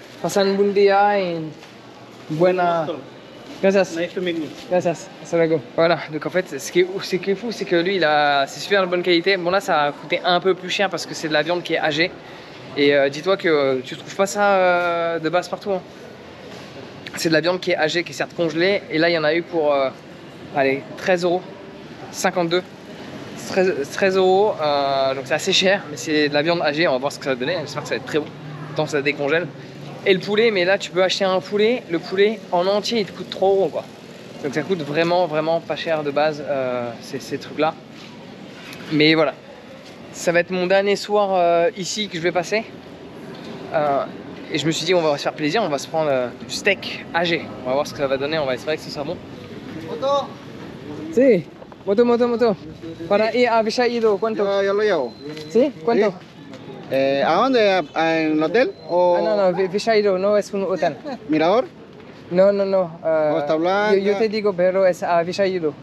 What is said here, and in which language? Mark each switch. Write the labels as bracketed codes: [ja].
[es] pasan un buen día y buena. Gracias. [en] Nice to meet you. [es] Gracias, hasta luego. [fr] Voilà, donc en fait, ce qui est fou, c'est que lui, c'est super de bonne qualité. Bon, là, ça a coûté un peu plus cher parce que c'est de la viande qui est âgée. Et dis-toi que tu trouves pas ça de base partout. Hein. C'est de la viande qui est âgée, qui est certes congelée. Et là, il y en a eu pour, allez, 13 euros. 52. 13 euros. Donc c'est assez cher, mais c'est de la viande âgée. On va voir ce que ça va donner. J'espère que ça va être très bon. Tant que ça décongèle. Et le poulet, mais là tu peux acheter un poulet, le poulet en entier il te coûte 3 euros quoi. Donc ça coûte vraiment pas cher de base ces trucs là. Mais voilà, ça va être mon dernier soir ici que je vais passer. Et je me suis dit on va se faire plaisir, on va se prendre du steak âgé. On va voir ce que ça va donner, on va espérer que ce sera bon. [es] ¿Moto? Si, moto. Para ir a Vichaido, ¿cuánto? Yo lo llevo. ¿Sí? ¿Cuánto? ¿A dónde? ¿En el hotel? ¿O Ah, no, Vichaido no es un hotel. Mirador? No. Costa Blanca. Yo te digo, pero es a Vichaido.